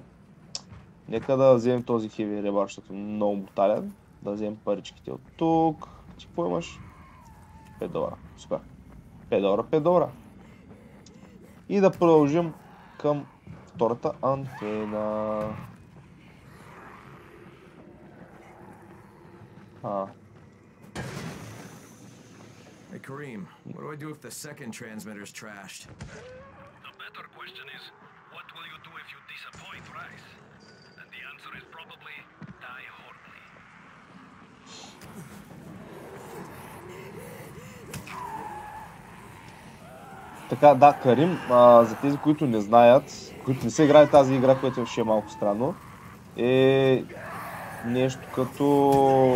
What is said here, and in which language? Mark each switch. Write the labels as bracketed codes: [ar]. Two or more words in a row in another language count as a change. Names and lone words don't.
[bg] Нека да вземем този [en] heavy rebar, [bg] защото е много брутален. Да вземем паричките от тук. Ти какво имаш? 5 долара. Супер. 5 долара. И да продължим към втората антена. [en] Hey Kareem, what do I do if the second transmitter's trashed? The better question is, what will you do if you disappoint Rice? And the answer is probably die horribly. [bg] Така, да, Карим, за тези, които не знаят, които не са играли тази игра, която ще е малко странно, е нещо като...